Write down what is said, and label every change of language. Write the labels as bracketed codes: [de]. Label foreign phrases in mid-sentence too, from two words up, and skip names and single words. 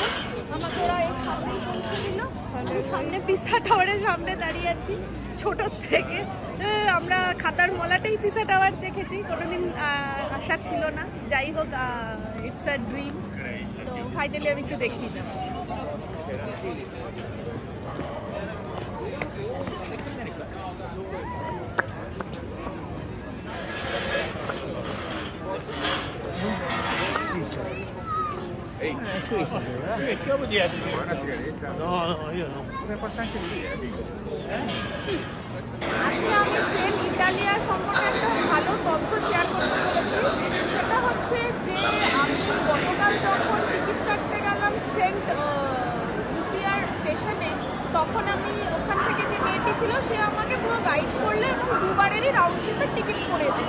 [bn] আমাকে ওরা এই সামনেই পৌঁছে দিল। সামনে পিসা টাওয়ারের সামনে দাঁড়িয়ে আছি ছোটোর থেকে। আমরা খাতার মলাটাই পিসা টাওয়ার দেখেছি, কোনোদিন আশা ছিল না। যাই হোক, [en] it's a dream. [bn] তো ফাইনালি আমি একটু দেখি। [it] Che vuol dire? Una sigaretta? No, io no. Potrebbe passare anche lì, dico. [bn] আজকে আমি ট্রেন ইটালিয়া সম্পর্কে একটা ভালো তথ্য শেয়ার করতে চলেছি। সেটা হচ্ছে যে আমি গতকাল যখন টিকিট কাটতে গেলাম সেন্ট লুসিয়ার স্টেশনে, তখন আমি ওখান থেকে যে মেয়েটি ছিল সে আমাকে পুরো গাইড করলো এবং দুবারেরই [en] round trip-er [bn] টিকিট করে দিল।